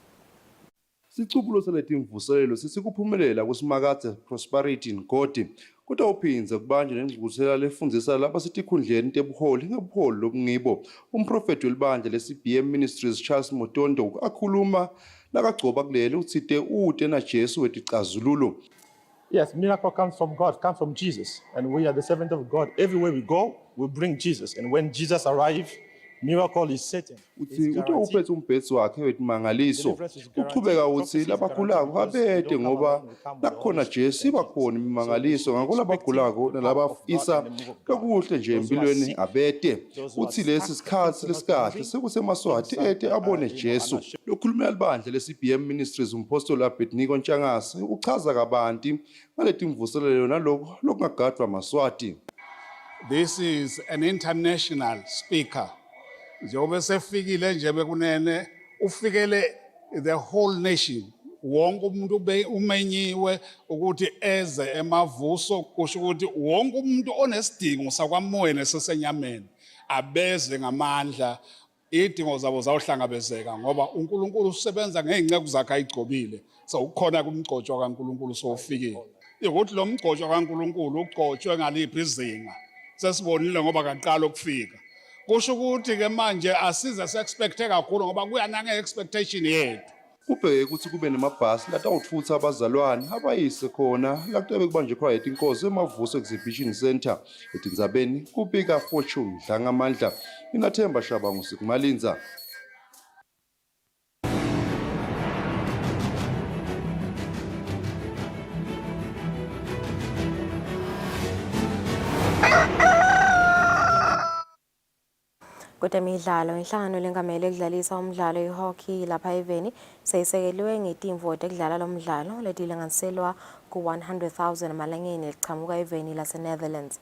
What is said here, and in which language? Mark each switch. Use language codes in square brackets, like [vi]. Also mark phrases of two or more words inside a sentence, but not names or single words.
[ss] Sicubulo seletimvuselelo sisikuphumelela kusimakathe prosperity ngodi kutawuphindze kubanje nengqungquthela lefundisa lapha setikhundleni tebuholi ngebuholi lobungibo. Umprofeti welibandla le-CBM Ministries Charles Motondo akhuluma nakagcoba kulele utsite ute na Jesu weticazululo. [en] Yes, miracle comes from God, comes from Jesus, and we are the servant of God. Everywhere we go, we bring Jesus, and when Jesus arrives, miracle is certain. [ss] Uthi utawuphethe umbhethi wakhe wetimangaliso. Uchubeka uthi labagulako abete ngoba nakhona Jesu ibakhona imimangaliso ngakho labagulako nalabafisa kakuhle nje empilweni abete. Uthi lesi sikhathi lesikahle sekusemaswati ete abone Jesu. Lokhulumela libandla le-CBM Ministries umpostoli Pediatric Ntshangase uchaza kabanti ngaleti mvuselelo nalokho lokungagadwa maswati. [en] This is an international speaker. [ss] Njengoba sefikile nje bekunene ufikele [en] the whole nation. [ss] Wonke umuntu umenyiwe ukuthi eze emavuso kusho ukuthi wonke umuntu onesidingo sakwamoya nesesenyameni abeze ngamandla. Idingo zabo zawuhlangabezeka ngoba uNkulunkulu usebenza ngeenceke zakhe ayigcobile. So ukhona kumgcotshwa kaNkulunkulu sofikile. Ukuthi lo mgcotshwa kaNkulunkulu ugcotshwe ngaliphi izinga. Sesibonile ngoba kaqala ukufika. Kusho ukuthi ke manje asize se-expecte kakhulu ngoba kuyanange expectation yethu. Ubheke ukuthi kube nemabhasi latawuthutha abazalwane abayise khona la kutabe kubanje quiet inkosi emavuso [en] exhibition center [ss] etindzabeni kubika Fortune Dlangamandla inathemba Shabangu Sikumalinza. Kwezemidlalo inhlangano lengamele ekudlalisa umdlalo ihockey lapha eveni seyisekeliwe ngetimvo tekudlala lomdlalo letilinganiselwa ku-100,000 amalangeni lichamuka eveni lase-Netherlands.